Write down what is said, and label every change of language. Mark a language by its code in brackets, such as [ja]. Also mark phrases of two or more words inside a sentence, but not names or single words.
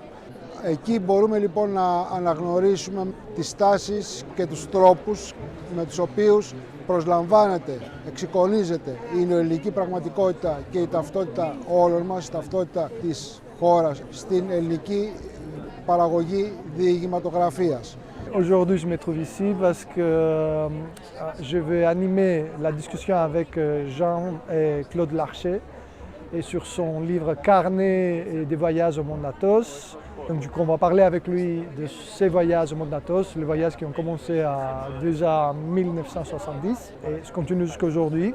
[el] Εκεί μπορούμε λοιπόν να αναγνωρίσουμε τις τάσεις και τους τρόπους με τους οποίους προσλαμβάνεται, εξεικονίζεται η νεοελληνική πραγματικότητα και η ταυτότητα όλων μας, η ταυτότητα της χώρας στην ελληνική παραγωγή διηγηματογραφίας. [fr] Aujourd'hui, je me trouve ici parce que je vais animer la discussion avec Jean et Claude Larcher et sur son livre Carnet et des voyages au Monde Athos. Donc, du coup, on va parler avec lui de ses voyages au monde d'Athos, les voyages qui ont commencé déjà en 1970 et se continuent jusqu'à aujourd'hui.